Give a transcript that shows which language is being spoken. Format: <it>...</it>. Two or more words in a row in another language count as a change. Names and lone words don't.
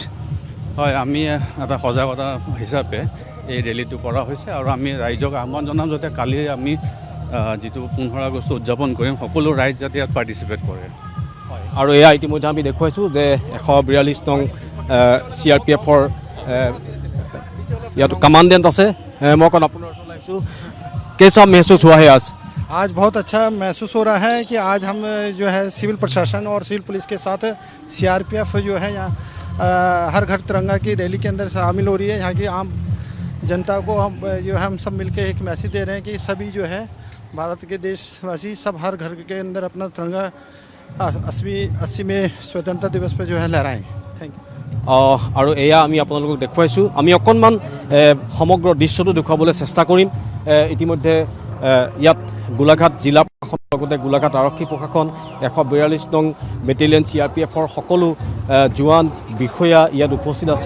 <as>হয়, আমি এটা সজাগতা হিচাপে এই ৰেলীটো কৰা হৈছে আৰু আমি ৰাইজক আহ্বান জনাম যাতে কালি আমি যিটো 15 আগষ্ট উদযাপন কৰিম সকলো ৰাইজ যাতে ইয়াত পাৰ্টিচিপেট কৰে। আৰু এয়া ইতিমধ্যে আমি দেখুৱাইছোঁ যে ১৪২ নং CRPFৰ ইয়াত কমাণ্ডেণ্ট আছে। মই অকণ আপোনাৰ ওচৰলৈ আহিছোঁ।</as> <hi>कैसा महसूस हुआ है आज बहुत अच्छा महसूस हो रहा है कि आज हम जो है सिविल प्रशासन और सिविल पुलिस के साथ CRPF जो है यहाँ हर घर तिरंगा की रैली के अंदर शामिल हो रही है। यहाँ की आम जनता को हम जो है हम सब मिलकर एक मैसेज दे रहे हैं कि सभी जो है भारत के देशवासी सब हर घर के अंदर अपना तिरंगा 80वें स्वतंत्रता दिवस पर जो है लहराएं।</hi> <en>thank you.</en> <as>আৰু এয়া আমি আপোনালোকক দেখুৱাইছোঁ। আমি অকণমান সমগ্ৰ দৃশ্যটো দেখুৱাবলৈ চেষ্টা কৰিম। ইতিমধ্যে ইয়াত গোলাঘাট জিলা প্ৰশাসনৰ লগতে গোলাঘাট আৰক্ষী প্ৰশাসন, ১৪২ নং বেটেলিয়ন CRPFৰ সকলো জোৱান বিষয়া ইয়াত উপস্থিত আছে।</as>